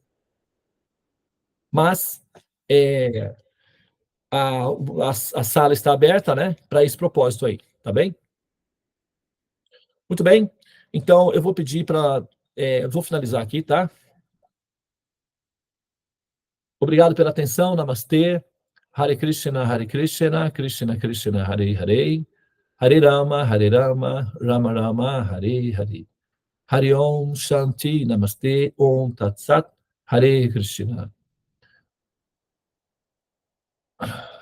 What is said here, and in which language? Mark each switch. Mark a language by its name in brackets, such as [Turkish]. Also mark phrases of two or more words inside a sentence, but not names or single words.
[Portuguese] Mas a sala está aberta, né, para esse propósito aí, tá bem? Muito bem. Então, eu vou pedir para... vou finalizar aqui, tá? Obrigado pela atenção. Namastê. [Sanskrit] हरे कृष्ण, कृष्ण कृष्ण, हरे हरे. हरे राम, राम राम, हरे हरे. हरि ॐ, शान्ति, नमस्ते, ॐ तत् सत्, हरे कृष्ण.